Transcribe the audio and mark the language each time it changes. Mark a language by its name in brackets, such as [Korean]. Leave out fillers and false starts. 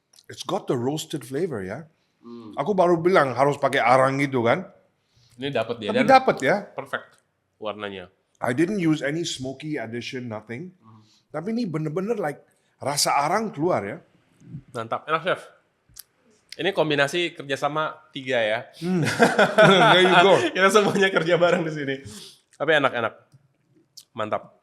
[English] It's got the roasted flavor ya. [Indonesian] Aku baru bilang harus pakai arang gitu kan. Ini dapat dia Tapi dan dapat ya. perfect warnanya. [English] I didn't use any smoky addition, nothing. [Indonesian] Tapi ini bener-bener like rasa arang keluar ya. Mantap. Enak, Chef. Ini kombinasi kerjasama 3 ya. [English] There you go. [Indonesian] Kita semuanya kerja bareng di sini. Tapi enak-enak. Mantap.